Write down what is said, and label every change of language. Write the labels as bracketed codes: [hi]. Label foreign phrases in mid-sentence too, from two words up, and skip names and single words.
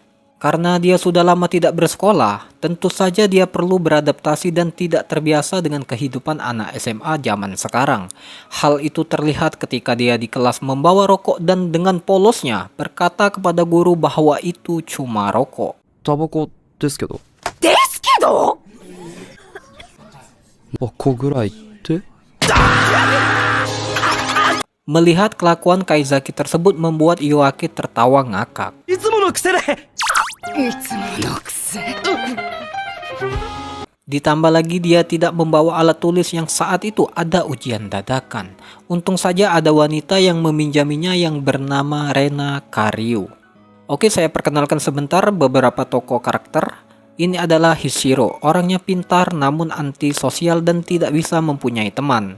[id] Karena dia sudah lama tidak bersekolah, tentu saja dia perlu beradaptasi dan tidak terbiasa dengan kehidupan anak SMA zaman sekarang. Hal itu terlihat ketika dia di kelas membawa rokok dan dengan polosnya berkata kepada guru bahwa itu cuma rokok. [ja] タバコですけど。ですけどバコぐらいって [id] Melihat kelakuan Kaizaki tersebut membuat Yoake tertawa ngakak. [ja] いつもの癖で。 [id] Ditambah lagi dia tidak membawa alat tulis yang saat itu ada ujian dadakan. Untung saja ada wanita yang meminjaminya yang bernama Rena Karyu. Oke, saya perkenalkan sebentar beberapa tokoh karakter. Ini adalah Hishiro, orangnya pintar namun antisosial dan tidak bisa mempunyai teman.